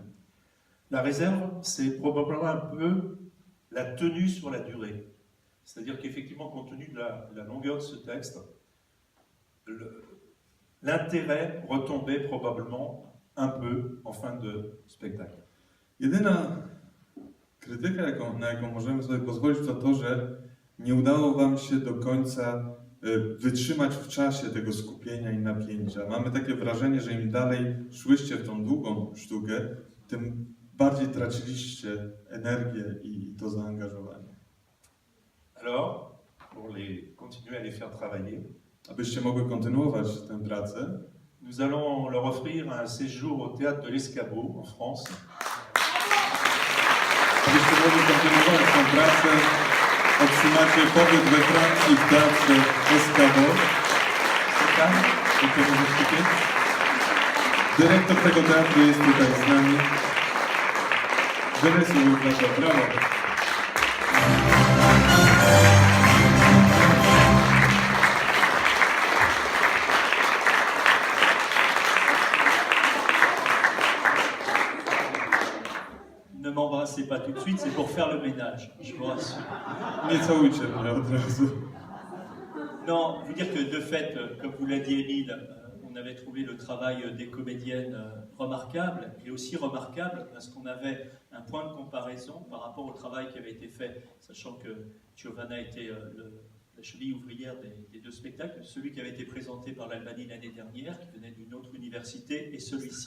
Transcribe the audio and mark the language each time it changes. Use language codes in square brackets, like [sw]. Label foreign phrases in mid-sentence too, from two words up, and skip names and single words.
[fr] La réserve, c'est probablement un peu la tenue sur la durée. C'est-à-dire qu'effectivement, compte tenu de la longueur de ce texte, l'intérêt retombait probablement un peu en fin de spectacle. [pl] Jedyna krytyka, na jaką możemy sobie pozwolić, to to, że nie udało wam się do końca wytrzymać w czasie tego skupienia i napięcia. Mamy takie wrażenie, że im dalej szłyście w tą długą sztukę, tym bardziej traciliście energię i to zaangażowanie. [fr] Alors, pour continuer à les faire travailler, [pl] abyście mogły kontynuować tę pracę, [fr] nous allons leur offrir un séjour au théâtre de l'Escabeau en France. [pl] Abyście mogli kontynuować tę pracę, otrzymacie pobyt we Francji w teatrze Escabeau. Dyrektor tego teatru jest tutaj z nami. [fr] Venez s'il vous plaît. Brawo. Ne m'embrassez pas tout de suite, c'est pour faire le ménage, je vous rassure. [pl] Nie całujcie mnie od razu. [fr] Non, vous dire que de fait, comme vous l'a dit Émile, on avait trouvé le travail des comédiennes remarquable, et aussi remarquable parce qu'on avait un point de comparaison par rapport au travail qui avait été fait, sachant que Giovanna était la cheville ouvrière des deux spectacles, celui qui avait été présenté par l'Albanie l'année dernière, qui venait d'une autre université, et celui-ci.